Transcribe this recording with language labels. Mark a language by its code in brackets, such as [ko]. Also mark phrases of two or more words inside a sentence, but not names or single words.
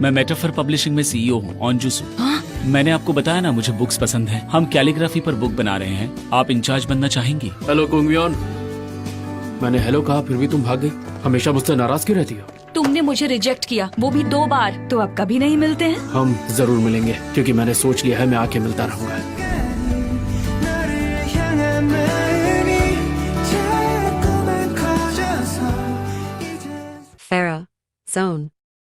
[hi] मैं मेटाफर पब्लिशिंग में सीईओ हूँ, ऑनजूसु। मैंने आपको बताया ना मुझे बुक्स पसंद है। हम कैलीग्राफी पर बुक बना रहे हैं। आप इंचार्ज बनना चाहेंगी? हेलो कुंगयोन। मैंने हेलो कहा फिर भी तुम भाग गई। हमेशा मुझसे नाराज क्यों रहती हो? तुमने मुझे रिजेक्ट किया, वो भी 2 बार। तो अब कभी नहीं मिलते हैं। हम जरूर मिलेंगे क्योंकि मैंने सोच लिया है मैं आके मिलता रहूंगा। [ko] 너를 향한 마음이 자꾸만 커져서 이제 Farah, Zone.